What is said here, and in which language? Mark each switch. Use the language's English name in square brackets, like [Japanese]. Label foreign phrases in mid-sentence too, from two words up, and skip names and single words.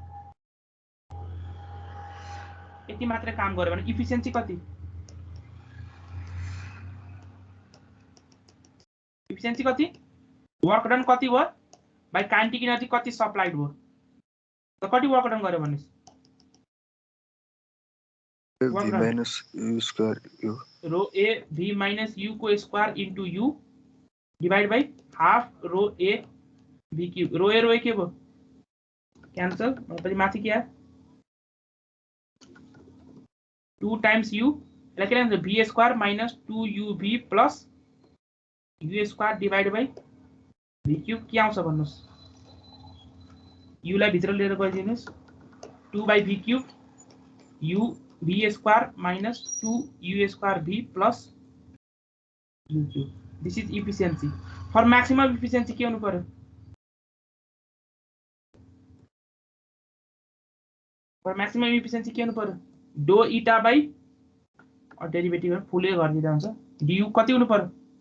[Nepali] यति मात्रै काम गर्यो भने इफिसिएन्सी कति [English] work done [Nepali] कति भयो [English] by kinetic energy [Nepali] कति सप्लाइड भयो त कति [English] work done [Nepali] गर्यो भन्नुस् [English] v minus u square u rho A v minus u को square into u divide by half rho A v cube rho A [Nepali] के भयो क्यान्सल भनेपछि माथि के आयो [English] 2 times u [Nepali] यसलाई के लेख्नुहुन्छ [English] v square minus 2uv plus u square divide by v cube [Nepali] के आउँछ भन्नुस् u लाई भित्र लिएर गइदिनुस् [English] 2 by v cube u v square minus 2u square v plus u cube this is efficiency for maximum efficiency [Nepali] के हुनु पर्यो [English] for maximum efficiency [Nepali] के हुनु पर्यो [English] d eta by derivative [Nepali] फुलै गरिदिँदा हुन्छ du कति हुनु पर्यो